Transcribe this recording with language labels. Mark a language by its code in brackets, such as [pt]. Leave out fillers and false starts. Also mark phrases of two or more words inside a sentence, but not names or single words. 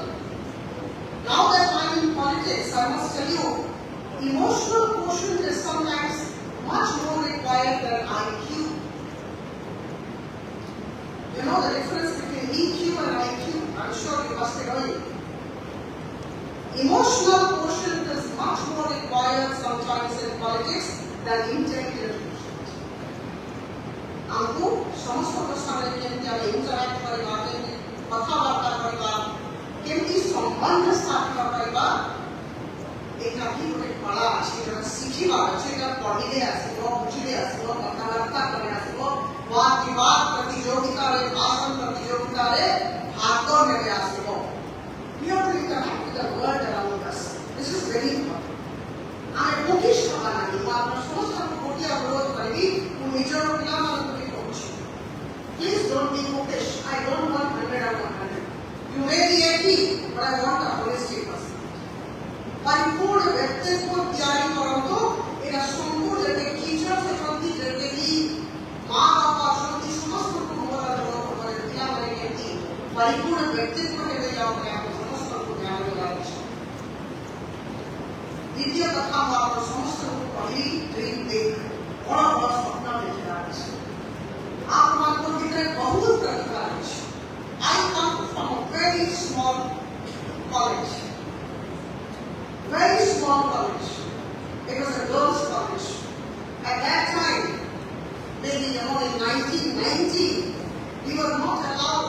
[en] Now that I'm in politics, I must tell you, emotional quotient is sometimes much more required than IQ. You know the difference between EQ and IQ? I'm sure you must be knowing. Emotional quotient is much more required sometimes in politics than intelligent quotient. [hi] हमको समस्त [or] ଆମେ interact କରିବା, କେମିତି କଥାବାର୍ତ୍ତା କରିବା, କେମିତି ସମ୍ବନ୍ଧ ସ୍ଥାପିତ କରିବା, ଏଇଟା ବି ଗୋଟେ କଳା ଅଛି, ଯୋଉଟା ଶିଖିବା ଅଛି, ଏଇଟା ପଢିଲେ ଆସିବ, ବୁଝିଲେ ଆସିବ, କଥାବାର୍ତ୍ତା କଲେ ଆସିବ, ବାଦ ବିବାଦ ପ୍ରତିଯୋଗିତାରେ, ଭାଷଣ ପ୍ରତିଯୋଗିତାରେ ଭାଗ ନେଲେ ଆସିବ। [en] We have to interact with the world around us. This is very important. [or] ଆମେ କୋକିଶ ହବା ନାହିଁ। ମୁଁ ଆପଣ ସମସ୍ତଙ୍କୁ ଗୋଟିଏ ଅନୁରୋଧ କରିବି, ମୁଁ ନିଜର ପିଲାମାନଙ୍କୁ ବି କହୁଛି, [en] please don't be bookish. I don't want 100 out of 100. You may be 80, but I want a holistic person. [or] ପରିପୂର୍ଣ୍ଣ ବ୍ୟକ୍ତିତ୍ୱ ତିଆରି କରନ୍ତୁ। ଏଇଟା ସମ୍ପୂର୍ଣ୍ଣ ଯେତେ ଟିଚର୍ସ ଅଛନ୍ତି, ଯେତେକି ମା ବାପା ଅଛନ୍ତି, ସମସ୍ତଙ୍କୁ ମୋର ଅନୁରୋଧ କରେ, ପିଲାମାନେ କେମିତି ପରିପୂର୍ଣ୍ଣ ବ୍ୟକ୍ତିତ୍ୱ ହେବେ ଯାଉଥିଲେ ଆପଣ ସମସ୍ତଙ୍କୁ ଧ୍ୟାନ ଦେବାର ଅଛି। ଦ୍ୱିତୀୟ କଥା ମୁଁ ଆପଣ ସମସ୍ତଙ୍କୁ କହିଲି, [en] dream big, [or] ବଡ଼ ବଡ଼ ସ୍ୱପ୍ନ ଦେଖିବାର ଅଛି। ଆପଣଙ୍କ ଭିତରେ ବହୁତ ପ୍ରତିଭା ଅଛି। [en] I come from a very small college. Very small college. It was a girls' college. At that time, maybe in 1990, we were not allowed.